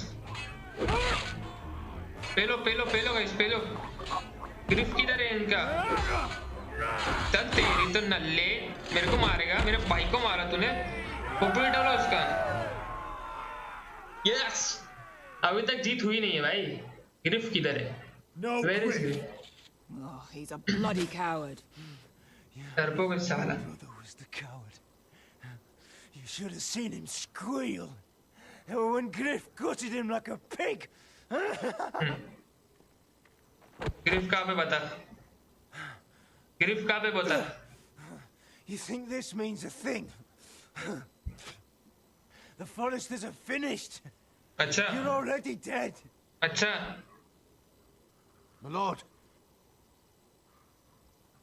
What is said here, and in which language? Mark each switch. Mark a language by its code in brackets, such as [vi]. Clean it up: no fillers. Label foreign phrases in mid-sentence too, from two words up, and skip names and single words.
[hi] पेलो पेलो पेलो गाइस पेलो. ग्रिफ किधर है इनका? चल तेरी तो नल्ले. मेरे को मारेगा. मेरे भाई को मारा तूने. खोपड़ी डालो उसका. यस, अभी तक जीत हुई नहीं है भाई. ग्रिफ किधर है? [en] Where is Griff? Oh, he's a bloody coward. [hi] डरपोक साला. [en] Was the coward. You should have seen him squeal when Griff gutted him like a pig. [hi] ग्रिफ कहाँ पे बता? ग्रिफ कहाँ पे बता? [en] You think this means a thing? The Foresters are finished. [hi] अच्छा. [en] You're already dead. [hi] अच्छा. [en] My lord.